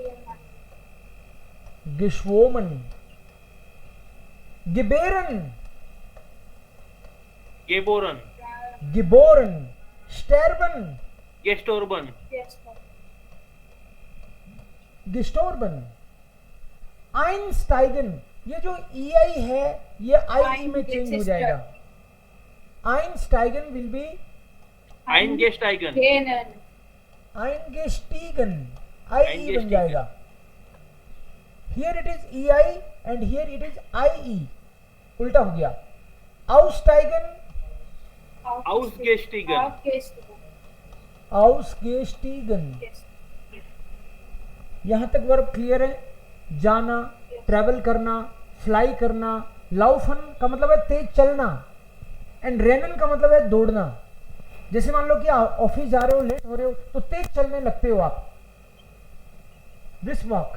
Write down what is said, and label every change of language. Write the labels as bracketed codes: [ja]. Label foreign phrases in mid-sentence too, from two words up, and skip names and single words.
[de] geschwommen. gebären. Geboren. geboren. sterben. Gestorben. gestorben. einsteigen. [hi] ये जो EI है ये IE में चेंज हो जाएगा. [en] einsteigen will be [de] Eingestiegen. eingestiegen. [hi] IE बन जाएगा. [en] Here it is EI and here it is IE. [hi] उल्टा हो गया. [de] aussteigen. Ausgestiegen. ausgestiegen. [hi] यहां तक वर्ब क्लियर है. जाना, ट्रैवल करना, फ्लाई करना. लाउफन का मतलब है तेज चलना, एंड रेनन का मतलब है दौड़ना. जैसे मान लो कि ऑफिस जा रहे हो, लेट हो रहे हो, तो तेज चलने लगते हो आप, [en] brisk walk.